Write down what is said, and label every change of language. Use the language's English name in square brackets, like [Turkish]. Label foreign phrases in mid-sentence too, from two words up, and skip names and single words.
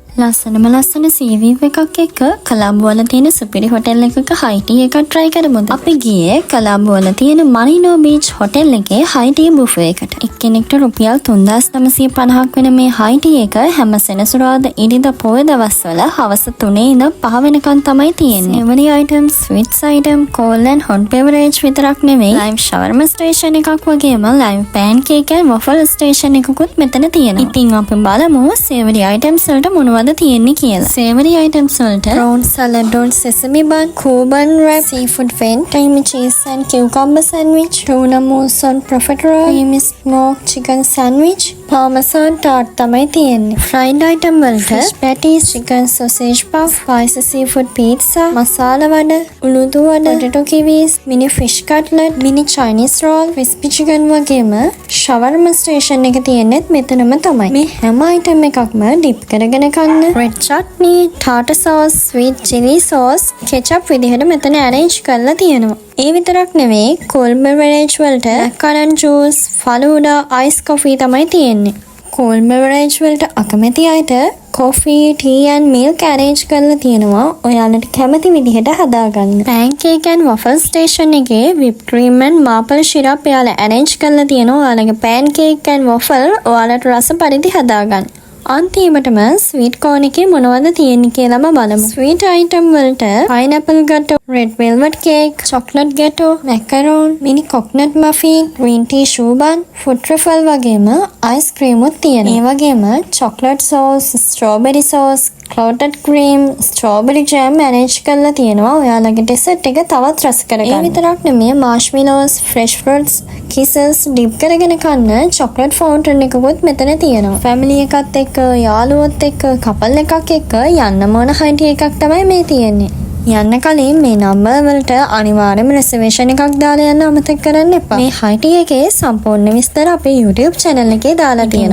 [Sinhala] ලස්සන සීවීව් එකක් එක්ක කොළඹ වල තියෙන සුපිරි හොටෙල් එකක [English] high tea [Sinhala] එකක් try කරමුද? අපි ගියේ කොළඹ වල තියෙන මරිනෝ බීච් හොටෙල් එකේ [English] high tea buffet [Sinhala] එකට. එක්කෙනෙක්ට රුපියල් 3950ක් වෙන මේ [English] high tea [Sinhala] එක හැම සෙනසුරාදා ඉරිදා පොය දවස්වල හවස 3 ඉඳන් 5 වෙනකන් තමයි තියෙන්නේ. [English] Savory items, sweets item, cold and hot beverage [Sinhala] විතරක් නෙවෙයි, [English] live shawarma station [Sinhala] එකක් වගේම [English] live pancake and waffle station [Sinhala] එකකුත් මෙතන තියෙනවා. ඉතින් අපි බලමු [English] savory items [Sinhala] වලට මොනවද තියෙන්නේ කියලා. [English] Savory items වලට prawn salad on sesame bun, Cuban wrap, seafood vent, creamy cheese and cucumber sandwich, tuna mousse on profiterole, creamy smoked chicken sandwich, parmesan tart [Sinhala] තමයි තියෙන්නේ. [English] Fried item වලට fish patties, chicken sausage puff, spicy seafood pizza, masala [Sinhala] වඩ, උළුදු වඩ, [English] potato kiwis, mini fish cutlet, mini Chinese roll, crispy chicken වගේම shawarma station [Sinhala] එක තියෙන්නේත් මෙතනම තමයි. මේ හැම item එකක්ම dip කරගෙන කන්න [English] red chutney, tartar sauce, sweet chili sauce, ketchup [Sinhala] විදිහට මෙතන [English] arrange [Sinhala] කරලා තියෙනවා. ඒ විතරක් නෙවෙයි, [English] cold beverage වලට black currant juice, falooda, ice coffee [Sinhala] තමයි තියෙන්නේ. [English] cold beverage [Sinhala] වලට අකමැති අයට [English] coffee, tea and milk arrange [Sinhala] කරලා තියෙනවා. ඔයාලට කැමති විදිහට හදාගන්න. [English] pancake and waffle station එකේ whipped cream and maple syrup ඔයාලා arrange [Sinhala] කරලා තියෙනවා. ඔයාලගේ [English] pancake and waffle [Sinhala] ඔයාලට රස පරිදි හදාගන්න. අන්තිමටම [English] sweet corner [Sinhala] එකේ මොනවද තියෙන්නේ කියලාම බලමු. [English] sweet item වලට pineapple gateau, red velvet cake, chocolate gateau, macaron, mini coconut muffin, green tea shoe bun, food truffle වගේම ice cream [Sinhala] උත් තියෙනවා. [English] ඒ වගේම chocolate sauce, strawberry sauce, clotted cream, strawberry jam arrange [Sinhala] කරලා තියෙනවා. ඔයාලගේ dessert එක තවත් රස කරගන්න. ඒ විතරක් නෙමෙයි, [English] marshmallows, fresh fruits, kisses dip [Sinhala] කරගෙන කන්න [English] chocolate fountain [Sinhala] එකකුත් මෙතන තියෙනවා. family එකත් එක්ක, යාළුවොත් එක්ක, couple එකක් එක්ක යන්න මොන හයිටි එකක් තමයි මේ තියෙන්නේ. යන්න කලින් මේ නම්බර් වලට අනිවාර්යයෙන්ම reservation එකක් දාලා යන්න අමතක කරන්න එපා. මේ හයිටි එකේ සම්පූර්ණ විස්තර අපේ YouTube channel එකේ දාලා තියෙනවා.